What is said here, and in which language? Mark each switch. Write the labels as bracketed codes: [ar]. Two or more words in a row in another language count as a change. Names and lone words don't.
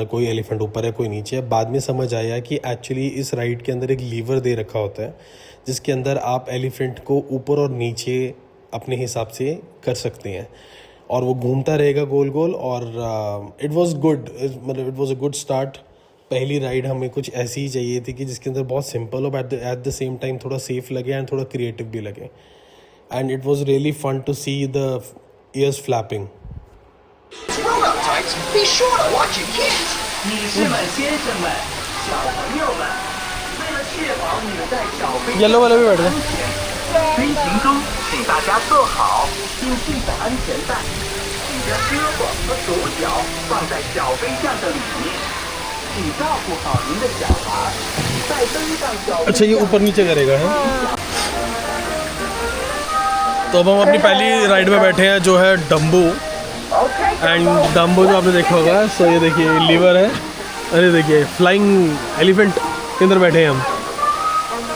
[hi] कोई एलिफेंट ऊपर है कोई नीचे है। बाद में समझ आया कि एक्चुअली इस राइड के अंदर एक लीवर दे रखा होता है जिसके अंदर आप एलिफेंट को ऊपर और नीचे अपने हिसाब से कर सकते हैं और वो घूमता रहेगा गोल गोल। [en] और it was good, मतलब it was a good start. [hi] पहली राइड हमें कुछ ऐसी ही चाहिए थी कि जिसके अंदर बहुत सिंपल हो [en] but at the same time [hi] थोड़ा सेफ लगे एंड थोड़ा क्रिएटिव भी लगे। [en] and it was really fun to see the ears flapping. Be sure to watch your kids. [zh] 女士们、先生们、小朋友们，为了确保你们在小飞机 [hi] येलो वाला भी बैठ गया। [zh] 飞行中，请大家坐好，并系上安全带，你的胳膊和手脚放在小飞象的里面，请照顾好您的小孩，在登上小飞 [hi] अच्छा ये ऊपर नीचे करेगा है। तो अब हम अपनी पहली राइड में बैठे हैं जो है डम्बो। एंड डम्बो जो आपने देखा होगा, सो ये देखिए लीवर है। अरे देखिए [en] flying elephant [hi] के अंदर बैठे हैं हम।